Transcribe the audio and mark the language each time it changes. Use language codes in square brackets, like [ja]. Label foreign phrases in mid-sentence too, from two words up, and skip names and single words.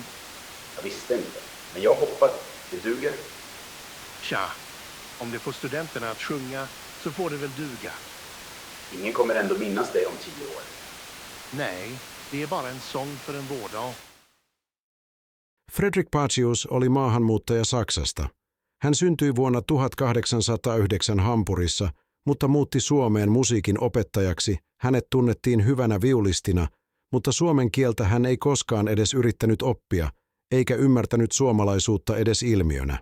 [sv] Jag visste inte, men jag hoppas det duger. Tja, om det får studenterna att sjunga så får det väl duga. Ingen kommer ändå minnas dig om 10 år. Nej, det är bara en sång för en vårdag. [fi] Fredrik Pacius oli maahanmuuttaja Saksasta. Hän syntyi vuonna 1809 Hampurissa, mutta muutti Suomeen musiikin opettajaksi. Hänet tunnettiin hyvänä viulistina, mutta suomen kieltä hän ei koskaan edes yrittänyt oppia, eikä ymmärtänyt suomalaisuutta edes ilmiönä.